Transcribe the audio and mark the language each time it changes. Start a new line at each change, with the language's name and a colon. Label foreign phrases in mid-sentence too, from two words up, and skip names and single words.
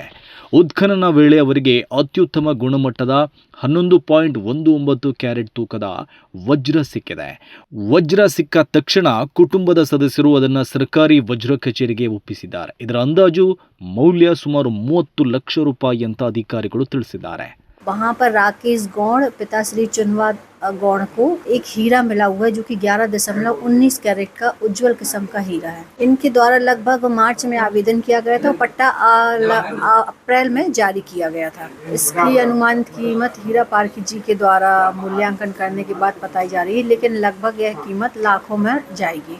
Kannada: ಉತ್ಖನನ ವೇಳೆ ಅವರಿಗೆ ಅತ್ಯುತ್ತಮ ಗುಣಮಟ್ಟದ 11.19 ಕ್ಯಾರೆಟ್ ತೂಕದ ವಜ್ರ ಸಿಕ್ಕಿದೆ. ವಜ್ರ ಸಿಕ್ಕ ತಕ್ಷಣ ಕುಟುಂಬದ ಸದಸ್ಯರು ಅದನ್ನು ಸರ್ಕಾರಿ ವಜ್ರ ಕಚೇರಿಗೆ ಒಪ್ಪಿಸಿದ್ದಾರೆ. ಇದರ ಅಂದಾಜು ಮೌಲ್ಯ ಸುಮಾರು 30 ಲಕ್ಷ ರೂಪಾಯಿ ಅಂತ ಅಧಿಕಾರಿಗಳು ತಿಳಿಸಿದ್ದಾರೆ.
Hindi: वहाँ पर राकेश गौड़ पिता श्री चुनवा गौड़ को एक हीरा मिला हुआ है जो कि 11.19 कैरेट का उज्जवल किस्म का हीरा है. इनके द्वारा लगभग मार्च में आवेदन किया गया था. पट्टा अप्रैल में जारी किया गया था. इसकी अनुमानित कीमत हीरा पारखी जी के द्वारा मूल्यांकन करने के बाद बताई जा रही है, लेकिन लगभग यह कीमत लाखों में जाएगी.